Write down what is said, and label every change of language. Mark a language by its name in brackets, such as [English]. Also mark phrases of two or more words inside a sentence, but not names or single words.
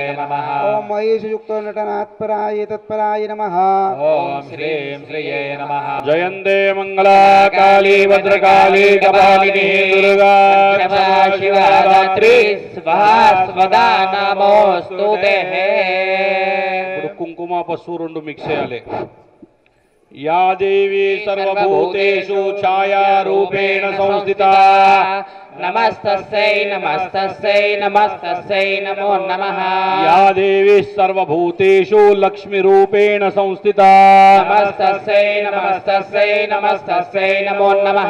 [Sanskrit] ओम महेशयुक्त युक्तो नटनात्पराय तत्पराय नमः। ओम श्रीं श्रिये नमः। जयन्ते मंगला काली भद्रकाली कपालिनी दुर्गा शिवरात्रि स्वाहा स्वदा नमोस्तुते। [Telugu] ఇప్పుడు కుంకుమ పసుపు రెండు మిక్స్ చేయాలి. [Sanskrit] या देवी सर्वभूतेषु छायारूपेण संस्थिता नमस्तस्यै नमस्तस्यै नमस्तस्यै नमो नमः। या देवी सर्वभूतेषु लक्ष्मीरूपेण संस्थिता नमस्तस्यै नमस्तस्यै नमस्तस्यै नमो नमः।